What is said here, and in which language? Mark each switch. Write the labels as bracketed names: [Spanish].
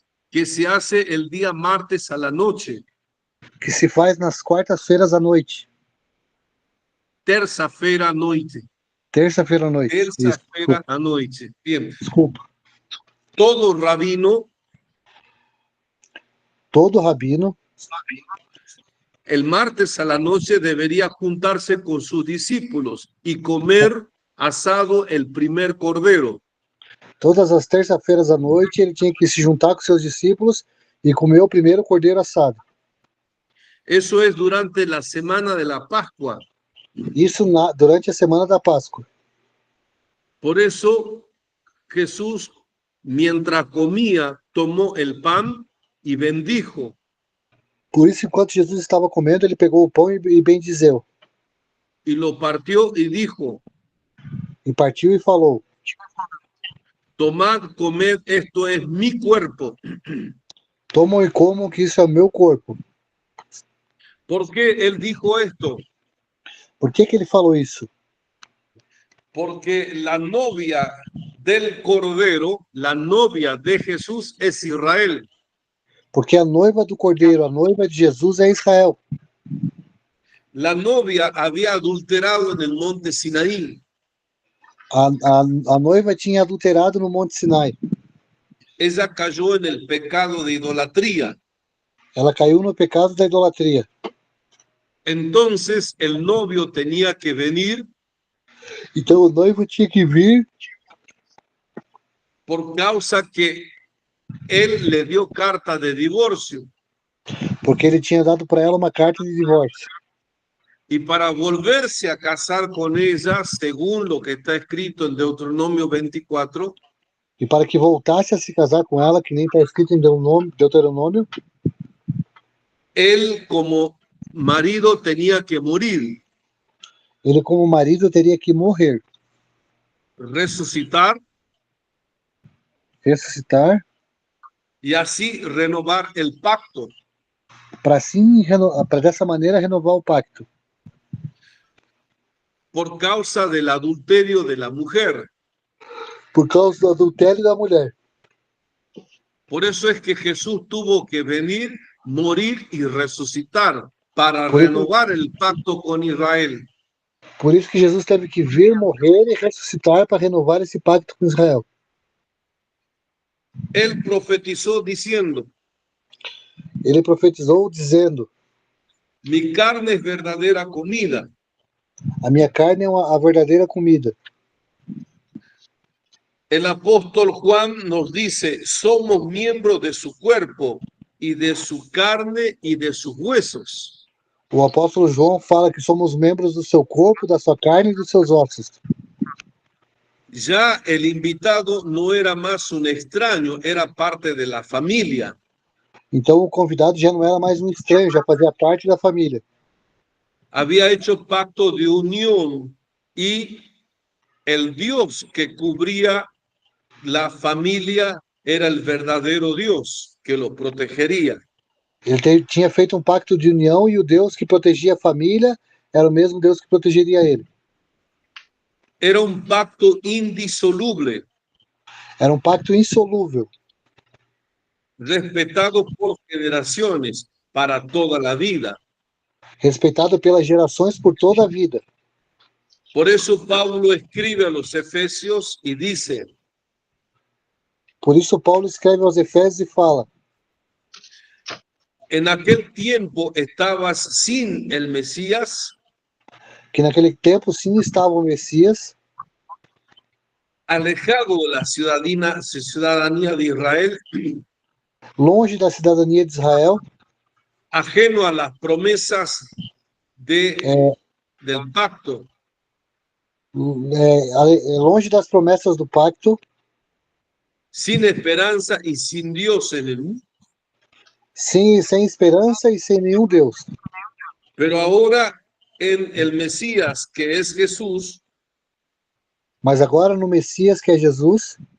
[Spanish] que se hace el día martes a la noche, [Portuguese] que se faz nas quartas-feiras à noite. terça-feira à noite. Terça-feira à noite. Isso, Terça-feira à noite. [Spanish] Bien. [Portuguese] desculpa. [Spanish] Todo rabino [Portuguese] Todo rabino, [Spanish] el martes a la noche debería juntarse con sus discípulos y comer asado el primer cordero. [Portuguese] todas as terças-feiras à noite, ele tinha que se juntar com seus discípulos e comer o primeiro cordeiro assado. [Spanish] Eso es durante la semana de la Pascua. [Portuguese] Isso durante a semana da Páscoa. [Spanish] Por eso Jesús, mientras comía, tomó el pan y bendijo. [Portuguese] Por isso, enquanto Jesus estava comendo, ele pegou o pão e bendizeu. [Spanish] Y lo partió y dijo: [Portuguese] E partiu e falou: [Spanish] tomad, comed, esto es mi cuerpo. [Portuguese] tomam e comam, que isso é o meu corpo. [Spanish] ¿Por qué él dijo esto? [Portuguese] Por que ele falou isso? [Spanish] Porque la novia del Cordero, la novia de Jesús, es Israel. [Portuguese] Porque a noiva do cordeiro, a noiva de Jesus é Israel. [Spanish] La novia había adulterado en el monte Sinaí. [Portuguese] A noiva tinha adulterado no Monte Sinai. [Spanish] Ella cayó en el pecado de idolatría. [Portuguese] Ela caiu no pecado da idolatria. [Spanish] Entonces el novio tenía que venir [Portuguese] Então o noivo tinha que vir [Spanish] por causa que él le dio carta de divorcio. [Portuguese] porque ele tinha dado para ela uma carta de divórcio. [Spanish] Y para volverse a casar con ella, según lo que está escrito en Deuteronomio 24, [Portuguese] E para que voltasse a se casar com ela, que nem está escrito em Deuteronômio, [Spanish] él como marido tenía que morir, [Portuguese] ele como marido teria que morrer, [Spanish] resucitar [Portuguese] ressuscitar, [Spanish] y así renovar el pacto. [Portuguese] para assim, para dessa maneira renovar o pacto, [Spanish] Por causa del adulterio de la mujer. [Portuguese] por causa do adultério da mulher. [Spanish] Por eso es que Jesús tuvo que venir, morir y resucitar para Por eso- renovar el pacto con Israel. [Portuguese] Por isso que Jesus teve que vir, morrer e ressuscitar para renovar esse pacto com Israel. [Spanish] Él profetizó diciendo: [Portuguese] Ele profetizou dizendo: [Spanish] mi carne es verdadera comida. [Portuguese] a minha carne é a verdadeira comida. [Spanish] El apóstol Juan nos dice: somos miembros de su cuerpo y de su carne y de sus huesos. [Portuguese] O apóstolo João fala que somos membros do seu corpo, da sua carne e dos seus ossos. [Spanish] Ya el invitado no era más un extraño, era parte de la familia. [Portuguese] Então o convidado já não era mais um estranho, já fazia parte da família. [Spanish] Había hecho pacto de unión y el Dios que cubría la familia era el verdadero Dios que lo protegería. [Portuguese] Ele tinha feito um pacto de união e o Deus que protegia a família era o mesmo Deus que protegeria ele. [Spanish] Era un pacto indisoluble, [Portuguese] Era um pacto insolúvel, [Spanish] respetado por generaciones para toda la vida. [Portuguese] respeitado pelas gerações por toda a vida. [Spanish] Por eso Pablo escribe a los Efesios y dice: [Portuguese] Por isso Paulo escreve aos Efésios e fala: [Spanish] en aquel tiempo estabas sin el Mesías, [Portuguese] que naquele tempo sim estava o Messias, [Spanish] alejado de la ciudadanía de Israel, [Portuguese] longe da cidadania de Israel, [Spanish] ajeno a las promesas del pacto, [Portuguese] longe das promessas do pacto, [Spanish] sin esperanza y sin Dios en el mundo. [Portuguese] sem esperança e sem nenhum Deus. [Spanish] Pero ahora en el Mesías, que es Jesús, [Portuguese] Mas agora no Messias, que é Jesus,